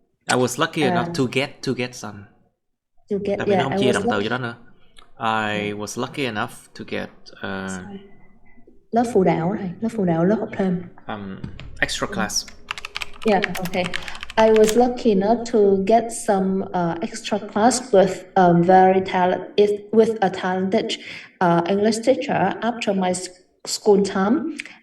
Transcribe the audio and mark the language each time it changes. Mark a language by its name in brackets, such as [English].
[English] I was lucky enough to get some. [Vietnamese] Tại vì nó không chia động từ cho đó nữa. [English] I was lucky enough to get [Vietnamese] lớp phụ đạo này, lớp học thêm. [English] Extra class. Yeah, okay. I was lucky enough to get some extra class with a talented English teacher after my school time.